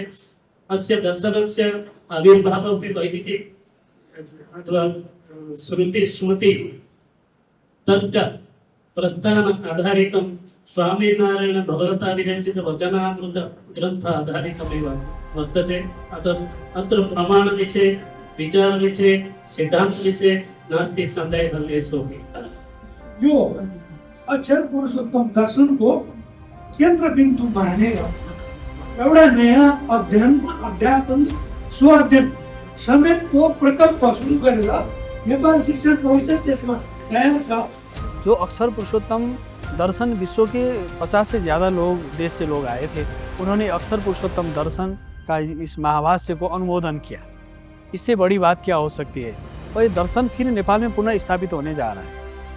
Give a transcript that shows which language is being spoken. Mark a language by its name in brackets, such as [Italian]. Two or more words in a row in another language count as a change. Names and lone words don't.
[Sanskrit] अस्य दर्शनस्य आविर्भावः वैदिके अथवा श्रुति स्मृति तर्क प्रस्थान आधारितं स्वामीनारायण भगवता विरचित वचनामृत ग्रंथ आधारितमेव वर्तते। अत्र प्रमाण विषये, विचार विषये, सिद्धांत विषये नास्ति संदेहः लेशोऽपि। [Nepali] यो अक्षर पुरुषोत्तम दर्शन को केंद्र बिंदु मानेर एउटा नयाँ अध्ययन, अध्यापन, स्व-अध्ययन समेतको प्रकल्प सुरु गरेर नेपाल शिक्षण परिषद त्यसमा कायम छ। [Hindi] जो अक्षर पुरुषोत्तम दर्शन विश्व के 50 से ज़्यादा लोग देश से लोग आए थे, उन्होंने अक्षर पुरुषोत्तम दर्शन का इस महाभाष्य को अनुमोदन किया। इससे बड़ी बात क्या हो सकती है? और ये दर्शन फिर नेपाल में पुनः स्थापित होने जा रहा है।